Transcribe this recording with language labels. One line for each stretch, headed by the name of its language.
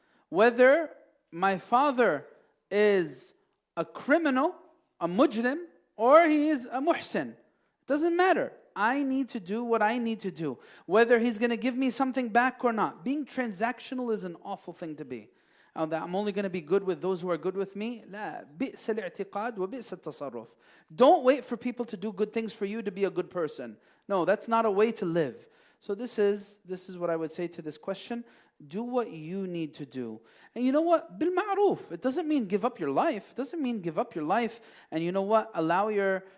English: Whether my father is a criminal, a mujrim, or he is a muhsin. It doesn't matter. I need to do what I need to do. Whether he's going to give me something back or not. Being transactional is an awful thing to be. That I'm only going to be good with those who are good with me.
Arabic: لا بئس الاعتقاد وبئس التصرف.
English: Don't wait for people to do good things for you to be a good person. No, that's not a way to live. So this is what I would say to this question. Do what you need to do. And you know what? Bil ma'roof. It doesn't mean give up your life. It doesn't mean give up your life and you know what? Allow your